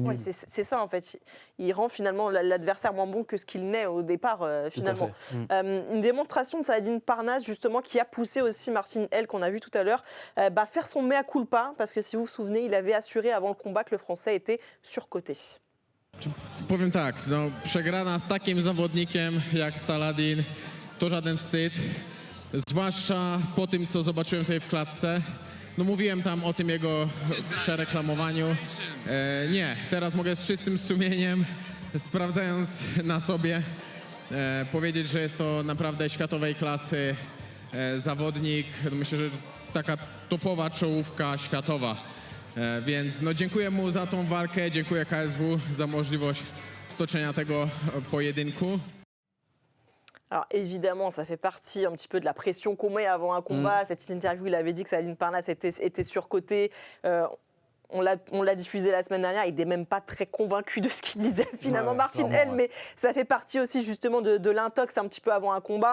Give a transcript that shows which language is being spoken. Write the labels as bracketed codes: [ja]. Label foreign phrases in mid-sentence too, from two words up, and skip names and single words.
[fr] Ouais, c'est ça en fait. Il rend finalement l'adversaire moins bon que ce qu'il n'est au départ finalement. Une démonstration de Saladin Parnasse justement qui a poussé aussi Marcin Held qu'on a vu tout à l'heure faire son mea culpa parce que si vous vous souvenez, il avait assuré avant le combat que le Français était surcoté. [pl] Powiem tak, no, przegrana z takim zawodnikiem jak Saladin to żaden wstyd, zwłaszcza po tym, co zobaczyłem tutaj w klatce. No mówiłem tam o tym jego przereklamowaniu. Nie, teraz mogę z czystym sumieniem, sprawdzając na sobie, powiedzieć, że jest to naprawdę światowej klasy zawodnik. Myślę, że taka topowa czołówka światowa. Więc no, dziękuję mu za tą walkę, dziękuję KSW za możliwość stoczenia tego pojedynku. [fr] Alors évidemment, ça fait partie un petit peu de la pression qu'on met avant un combat. Cette interview, il avait dit que Saladin Parnasse était surcoté. On l'a diffusé la semaine dernière, il n'était même pas très convaincu de ce qu'il disait finalement Marcin Held, mais ça fait partie aussi justement de l'intox un petit peu avant un combat.